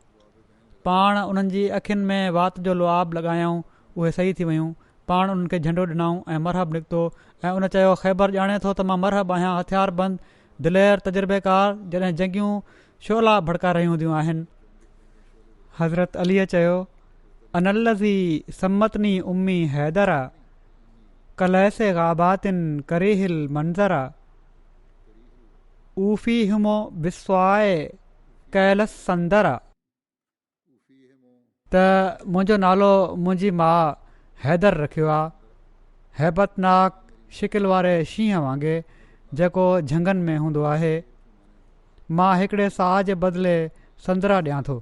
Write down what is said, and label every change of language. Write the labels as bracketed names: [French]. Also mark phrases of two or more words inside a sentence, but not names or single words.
[Sindhi] पाण उन्हनि जी अखियुनि में वात जो लुआब लॻायऊं, उहे सही थी वियूं। पाण उन्हनि खे झंडो ॾिनऊं ऐं मरहब निकितो ऐं उन चयो ख़ैबर ॼाणे थो त मां मरहब आहियां हथियारबंद दिलेर तजुर्बेकार जॾहिं जंगियूं शोला भड़का रहियूं हूंदियूं आहिनि। हज़रत अलीअ चयो [Arabic] أنا الذي سمتني أمي حيدرة كليث غابات كريه المنظرة أوفي هم بالصاع كيل السندرة. [Sindhi] त मुंहिंजो नालो मुंहिंजी माउ हैदर रखियो आहे, हैबतनाक शिकिल वारे शींहं वांगुरु जेको झंगनि में हूंदो आहे। मां हिकिड़े साह जे बदिले संदरा ॾियां थो।